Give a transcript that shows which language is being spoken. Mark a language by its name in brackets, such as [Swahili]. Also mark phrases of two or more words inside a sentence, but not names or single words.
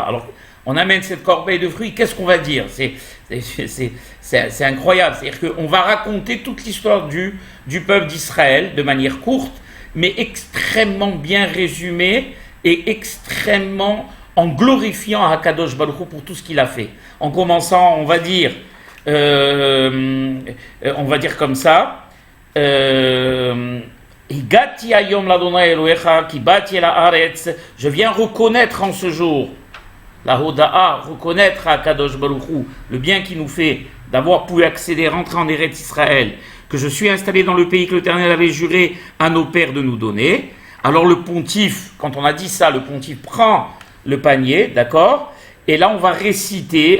[French] Alors, on amène cette corbeille de fruits, qu'est-ce qu'on va dire ? C'est incroyable, c'est-à-dire qu'on va raconter toute l'histoire du peuple d'Israël de manière courte, mais extrêmement bien résumée, et extrêmement en glorifiant [Hebrew] הקדוש ברוך הוא [French] pour tout ce qu'il a fait. En commençant, on va dire comme ça, [Hebrew] הגדתי היום לה' אלהיך כי באתי אל הארץ. [French] Je viens reconnaître en ce jour, la Hoda'a, reconnaître à [Hebrew] קדוש ברוך הוא [French] le bien qu'il nous fait d'avoir pu accéder, rentrer en [Hebrew] ארץ ישראל, [French] que je suis installé dans le pays que l'Éternel avait juré à nos pères de nous donner. Alors le pontife, quand on a dit ça, le pontife prend le panier, d'accord, et là on va réciter